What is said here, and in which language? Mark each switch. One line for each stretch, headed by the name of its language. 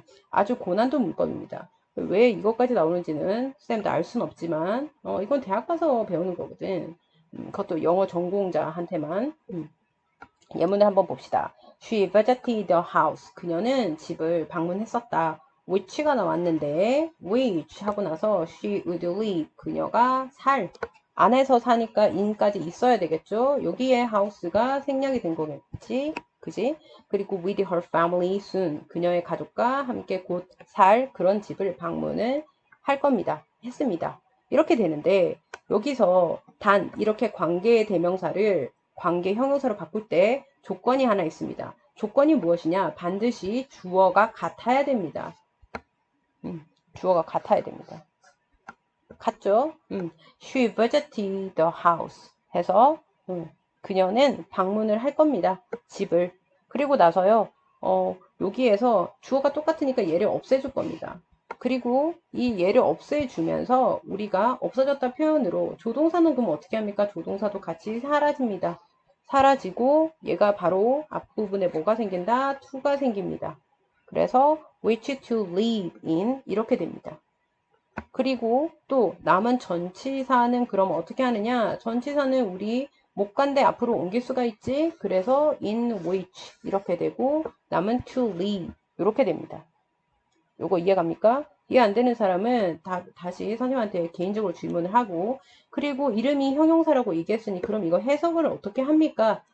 Korean: 아주 고난도 문법입니다. 왜 이것까지 나오는지는 쌤도 알 수는 없지만 이건 대학 가서 배우는 거거든. 그것도 영어 전공자한테만. 예문을 한번 봅시다.
English: She visited the house.
Korean: 그녀는 집을 방문했었다. which가 나왔는데 which 하고 나서
English: she would live.
Korean: 그녀가 안에서 사니까 in까지 있어야 되겠죠. 여기에 house가 생략이 된 거겠지. 그지? 그리고
English: with her family soon.
Korean: 그녀의 가족과 함께 곧 살 그런 집을 방문을 할 겁니다. 했습니다. 이렇게 되는데 여기서 단 이렇게 관계의 대명사를 관계 형용사로 바꿀 때 조건이 하나 있습니다. 조건이 무엇이냐? 반드시 주어가 같아야 됩니다. 주어가 같아야 됩니다. 같죠?
English: She visited the house
Korean: 해서 그녀는 방문을 할 겁니다. 집을. 그리고 나서요. 여기에서 주어가 똑같으니까 얘를 없애줄 겁니다. 그리고 이 얘를 없애주면서 우리가 없어졌다 표현으로 조동사는 그럼 어떻게 합니까? 조동사도 같이 사라집니다. 사라지고 얘가 바로 앞부분에 뭐가 생긴다? to가 생깁니다. 그래서
English: which to live in 이렇게 됩니다.
Korean: 그리고 또 남은 전치사는 그럼 어떻게 하느냐? 전치사는 우리 못 간데 앞으로 옮길 수가 있지. 그래서 in which 이렇게 되고 남은 to live 이렇게 됩니다. 요거 이해갑니까? 이해 안 되는 사람은 다시 선생님한테 개인적으로 질문을 하고, 그리고 이름이 형용사라고 얘기했으니 그럼 이거 해석을 어떻게 합니까?